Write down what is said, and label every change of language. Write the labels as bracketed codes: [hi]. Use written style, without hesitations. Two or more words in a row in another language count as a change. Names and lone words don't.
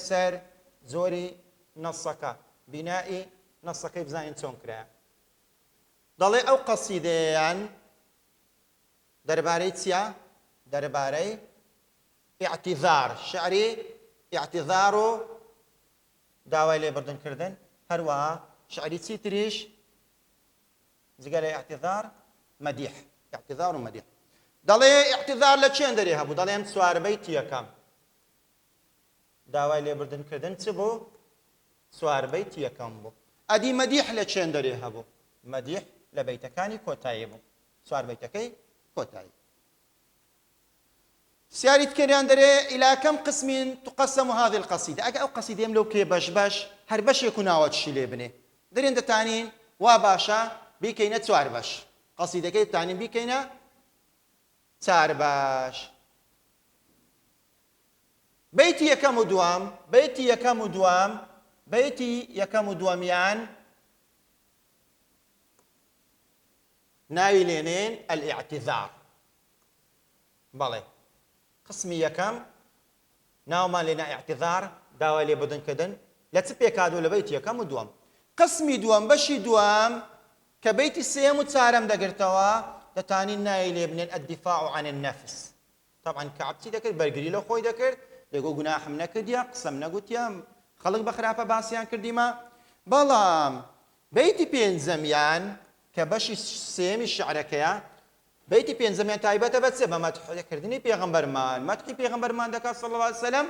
[ckb] سەر زۆری نەسەکە بینایی نەسەکەی بزانین چۆن کرایە دەڵێ ئەو قەسیدەیان دەربارەی چییە دەربارەی ئیعتیذار شعری ئیعتیذار و داوای لێبوردنکردن هەروەها شعری چی تریش جگە لە ئیعتیذار مەدیح ئیعتیذار و مەدیح دەڵێ ئیعتیذار لە چێن دەرێ هەبوو دەڵێم چواربەیتی یەکەم داوای لێبوردنکردن چ بوو چواربەیتی یەکەم بوو ئەدی مەدیح لە چێن دەرێ هەبوو مەدیح لە بەیتەکانی کۆتایی بوو چواربەیتەکەی کۆتایی سیاریت کردیان دەرێ [ar] إلى كم قسم تقسم هذه القصيدة [ckb] ئەگە ئەو قەسیدەم لەو کێ بەش هەر بەشێک و ناوەتشی لێ بنێ دەرێن دەتانین وا باشە بیکەینە چوار بەش قەسیدەکەی دەتانین بیکەینە چار بەش بەیتی یەکەم و دوام بەیتی یەکەم و دووەمیان ناوی لێنێن ئەلیعتیذار. بەڵێ قسمی یەکەم ناومان لێنا ئیعتیذار داوای لێبوردنکردن لە چ پێکاتوە لە بەیتی یەکەم و دووەم. قسمی دووەم بەشی دووەم کە بەیتی سێم و چارەم دەگرتەوە دەتانی ناوی لێ بنێن [ar] الدفاع عن النفس. [ckb] طبعا کەعب چی دەکرد؟ بەرگری لە خۆی دەکرد، دەگۆ گوناحم نەکردیا، قسەم نەگوتیا، خەڵک بە خراپە باسییان کردیمە. بەڵام بەیتی پێنجەمیان کە بەشی سێمی شعرەکەیە، بەیتی پێنجەمیان تایبەتە بە چێ؟ بە مەدحکردنی پێغەمبەرمان، مەدحی پێغەمبەرمان دەکات [ar] صلی الله علیه وسلم.